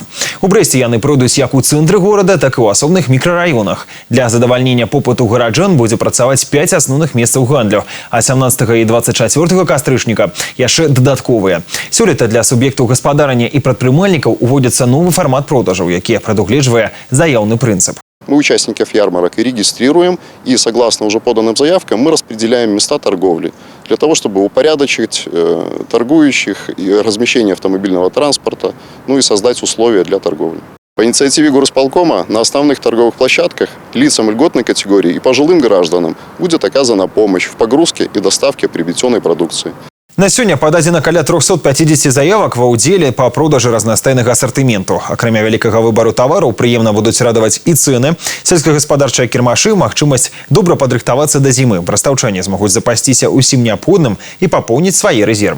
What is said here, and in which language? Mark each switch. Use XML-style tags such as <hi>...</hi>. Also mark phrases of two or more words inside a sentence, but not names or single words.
<be>У Брэсце яны пройдуць як у цэнтры горада, так і ў асобных мікрараёнах. Для задавальнення попыту гараджан будзе працаваць 5 асноўных месцаў гандлю, а 17 і 24 кастрычніка яшчэ дадатковыя. Сёлета для суб'ектаў гаспадарання і прадпрымальнікаў уводзіцца новы фармат продажаў, які прадугледжвае заяўны прынцып.</be> <ru>Мы участников ярмарок регистрируем, и согласно уже поданным заявкам мы распределяем места торговли для того, чтобы упорядочить торгующих и размещение автомобильного транспорта, ну и создать условия для торговли. По инициативе горосполкома на основных торговых площадках лицам льготной категории и пожилым гражданам будет оказана помощь в погрузке и доставке приобретенной продукции.</ru> <be>На сёння пададзена каля 350 заявак ва ўдзеле па продажы разнастайнага асартыменту. Акрамя вялікага выбару тавараў прыемна будуць радаваць і цэны, сельскагаспадарчыя кірмашы, магчымасць добра падрыхтавацца да зімы. Брастаўчане змогуць запасціся ўсім неабходным і папоўніць свае рэзервы.</be>